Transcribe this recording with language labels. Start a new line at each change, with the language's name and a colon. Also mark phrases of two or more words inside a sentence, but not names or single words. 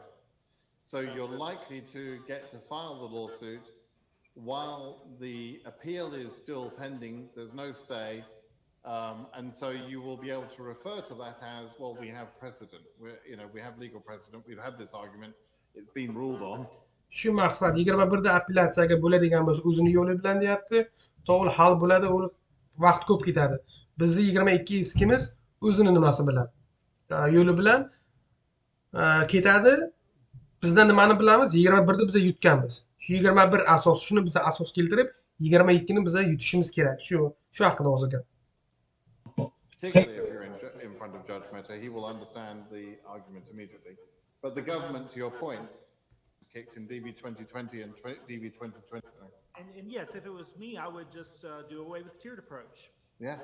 English: So you're likely to get to file the lawsuit while the appeal is still pending, there's no stay, and so you will be able to refer to that as, well, we have precedent. We have legal precedent. We've had this argument. It's been ruled on.
Uzbek: Shu maqsad 21 da apellyatsiyaga bo'ladigan bo'lsa, o'zini yo'li bilan deyapti. To'g'ri hal bo'ladi, u vaqt ko'p ketadi. Bizni 22 iskimiz o'zini nimasi bilan, yo'li bilan ketadi. Bizdan nimani bilamiz? 21 da biz yutganmiz. Shu 21 asos, shuni biz asos keltirib, 22 ni biz yutishimiz kerak. Shu haqida hozir gap.
English: Particularly if you're in front of Judge Mehta, he will understand the argument immediately. But the government, to your point, is kicked in DB 2020 and DB 2020. And yes, if it was me, I would just do away with tiered approach. Yeah.